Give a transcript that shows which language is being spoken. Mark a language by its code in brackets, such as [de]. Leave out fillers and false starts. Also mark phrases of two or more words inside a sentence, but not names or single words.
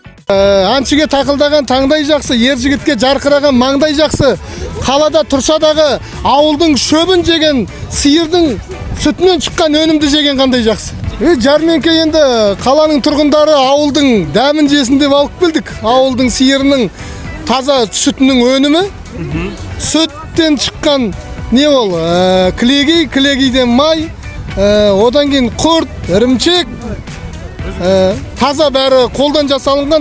[ky] Анчыге такылдаган таңдай жаксы, ер жигитке жаркыраган маңдай жаксы. Қалада турса дагы ауылдың шөбүн жеген, сыйырдың сүтүнөн чыккан өнүмдү жеген кандай жаксы. [kk] Жарменке енді қаланың тұрғындары ауылдың дәмін жесін деп алып келдік. Ауылдың сиырының таза сүтінің өнімі, сүттен шыққан не ол? Кілегей, кілегейден май, одан кейін құрт, ірімшік, таза бәрі қолдан жасалынған.